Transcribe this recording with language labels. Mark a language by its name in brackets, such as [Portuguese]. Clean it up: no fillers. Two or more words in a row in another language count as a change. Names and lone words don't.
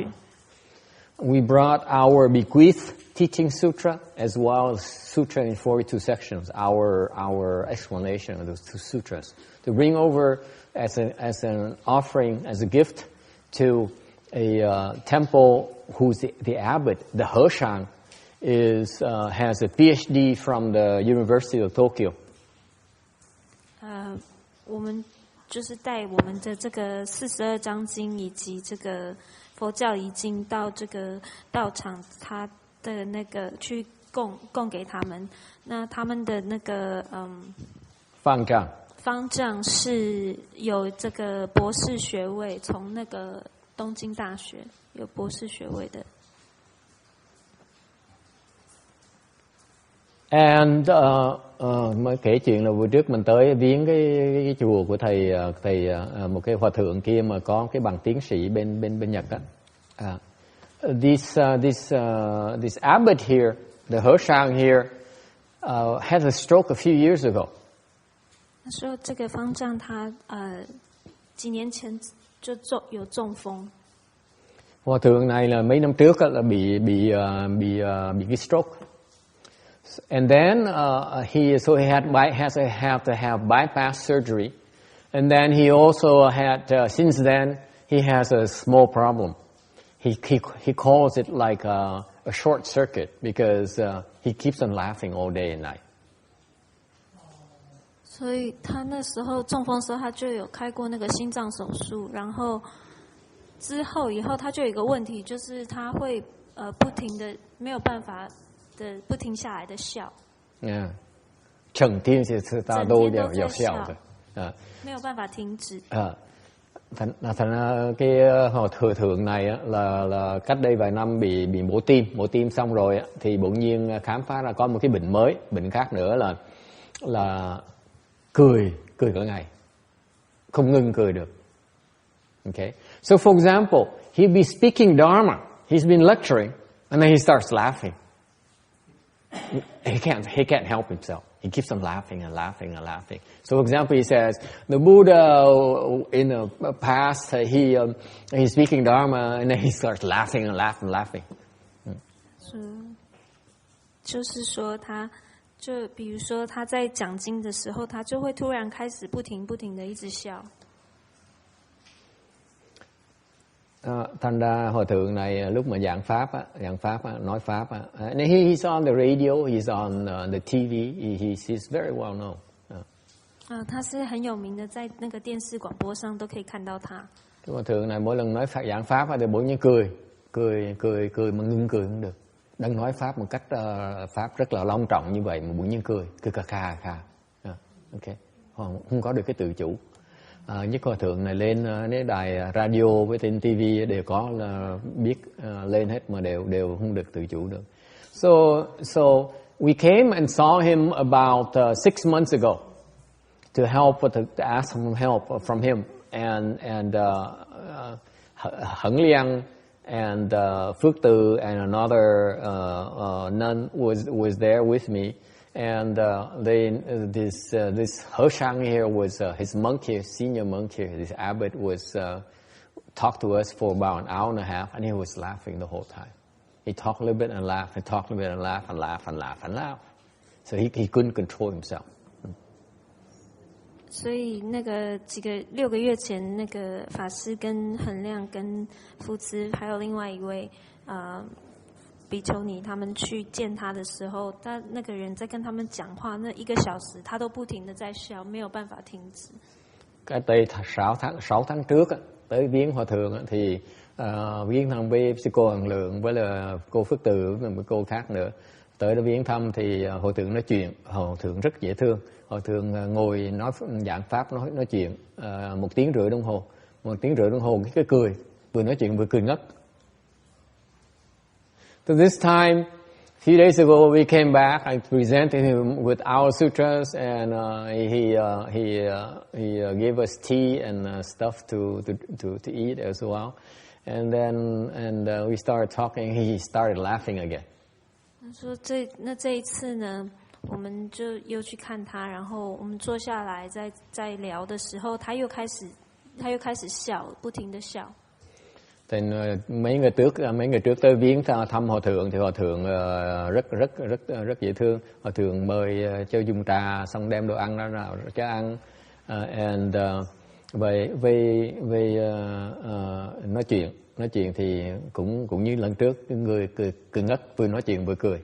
[English] We brought our bequeath teaching sutra as well as sutra in 42 sections, our explanation of those two sutras, to bring over as an offering, as a gift to a temple whose the abbot, the Hershang, has a PhD from the University of Tokyo. [Chinese] 我们就是带我们的这个42章经以及这个佛教遗经到这个道场，他的那个去供给他们。那他们的那个方丈是有这个博士学位，从那个东京大学有博士学位的。 [Vietnamese] And mới kể chuyện là buổi trước mình tới viếng cái chùa của thầy một cái hòa thượng kia mà có cái bằng tiến sĩ bên Nhật đó. [English] This abbot here, the Hershang here, had a stroke a few years ago. [Chinese] 他说这个方丈他几年前就有中风。 [Vietnamese] Hòa thượng này là mấy năm trước là bị cái stroke. [English] And then he has to have bypass surgery, and then he also had since then he has a small problem. He calls it like a short circuit because he keeps on laughing all day and night. [Chinese] 所以他那时候中风的时候，他就有开过那个心脏手术，然后以后他就有一个问题，就是他会不停的没有办法。不停下来的笑，整天是大家都要笑的，没有办法停止。 [Vietnamese] Thành ra cái hòa thượng này là cách đây vài năm bị mổ tim xong rồi thì bỗng nhiên khám phá ra có một cái bệnh mới, bệnh khác nữa là cười cả ngày, không ngừng cười được. [English] Okay, so for example, he'll be speaking Dharma, he's been lecturing, and then he starts laughing. He can't help himself. He keeps on laughing and laughing and laughing. So, for example, he says, the Buddha in the past, he's speaking Dharma, and then he starts laughing and laughing and laughing. [Chinese] 就是说，比如说他在讲经的时候，他就会突然开始不停的一直笑。 [Vietnamese] Thành ra hòa thượng này lúc mà giảng pháp nói pháp [English] and he's on the radio, he's on the TV, he's very well known. [Chinese] 他是很有名的，在那个电视广播上都可以看到他。 [Vietnamese] Cái hòa thượng này mỗi lần nói giảng pháp thì bỗng nhiên cười mà ngưng cười không được. Đang nói pháp một cách pháp rất là long trọng như vậy mà bỗng nhiên cười kha. Okay, không có được cái tự chủ. Nhất hòa thượng này lên cái đài radio với trên TV đều có là biết lên hết mà đều không được tự chủ được. [English] So we came and saw him about 6 months ago to ask some help from him and Hận Liang and Phước Từ and another nun was there with me. And this Hershang here was his monk here, senior monk here. This abbot was talked to us for about an hour and a half, and he was laughing the whole time. He talked a little bit and laughed, and talked a little bit and laughed, and laughed, and laughed, and laughed. So he couldn't control himself. [Chinese] 所以那个6个月前，那个法师跟恒亮、跟福兹，还有另外一位比丘尼，他们去见他的时候，他那个人在跟他们讲话，那1个小时他都不停的在笑，没有办法停止。 [Vietnamese] Cái tới 6 tháng trước tới viếng hòa thượng thì viếng thăm với cô Hằng Lượng với là cô Phước Từ và một cô khác nữa. Tới đó viếng thăm thì hòa thượng nói chuyện, hòa thượng rất dễ thương. Hòa thượng ngồi nói giảng pháp nói chuyện 1 tiếng rưỡi đồng hồ. 1 tiếng rưỡi đồng hồ cái cười, vừa nói chuyện vừa cười ngất. [English] So this time, a few days ago, we came back. I presented him with our sutras, and he gave us tea and stuff to eat as well. And then we started talking. He started laughing again. [Chinese] 他说这一次呢，我们就又去看他，然后我们坐下来在聊的时候，他又开始笑，不停的笑。 [Vietnamese] Thì mấy ngày trước tới viếng thăm hòa thượng thì hòa thượng rất dễ thương. Hòa thượng mời cho dùng trà, xong đem đồ ăn ra cho ăn, and về nói chuyện thì cũng như lần trước, người cười ngất, vừa nói chuyện vừa cười.